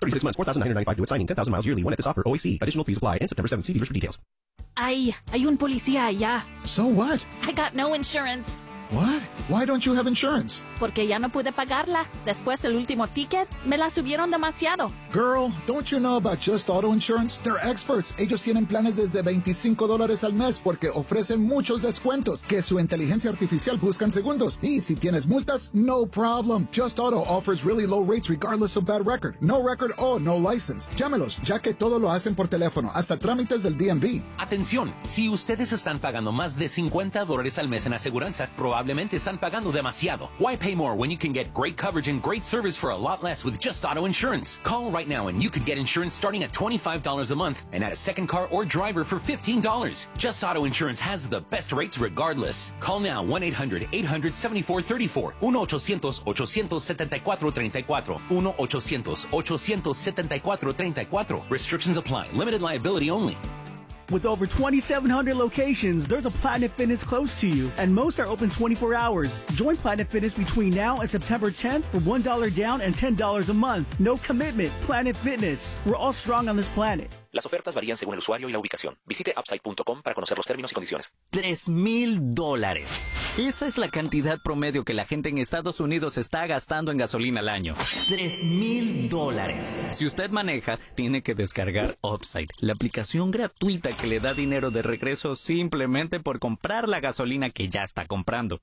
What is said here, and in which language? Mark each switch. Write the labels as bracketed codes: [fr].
[en] 36 months, $4,995 due at signing, 10,000 miles yearly, one at this offer, OAC. Additional fees apply. And September 7th, see dealers for details. [es] Ay, hay un policía allá. [en] So what? I got no insurance. What? Why don't you have insurance? [es] Porque ya no pude pagarla. Después del último ticket, me la subieron demasiado. [en] Girl, don't you know about Just Auto Insurance? They're experts. [es] Ellos tienen planes desde $25 al mes porque ofrecen muchos descuentos que su inteligencia artificial busca en segundos. Y si tienes multas, [en] no problem. Just Auto offers really low rates regardless of bad record. No record o no license. [es] Llámelos, ya que todo lo hacen por teléfono, hasta trámites del DMV. Atención, si ustedes están pagando más de $50 al mes en aseguranza, probablemente están pagando demasiado. [en] Why pay more when you can get great coverage and great service for a lot less with Just Auto Insurance? Call right now and you could get insurance starting at $25 a month and add a second car or driver for $15. Just Auto Insurance has the best rates regardless. Call now 1-800-874-34, 1-800-874-34, 1-800-874-34. Restrictions apply. Limited liability only. With over 2,700 locations, there's a Planet Fitness close to you, and most are open 24 hours. Join Planet Fitness between now and September 10th for $1 down and $10 a month. No commitment. Planet Fitness. We're all strong on this planet. [es] Las ofertas varían según el usuario y la ubicación. Visite upside.com para conocer los términos y condiciones. $3,000. Esa es la cantidad promedio que la gente en Estados Unidos está gastando en gasolina al año. $3,000. Si usted maneja, tiene que descargar Upside, la aplicación gratuita que le da dinero de regreso simplemente por comprar la gasolina que ya está comprando.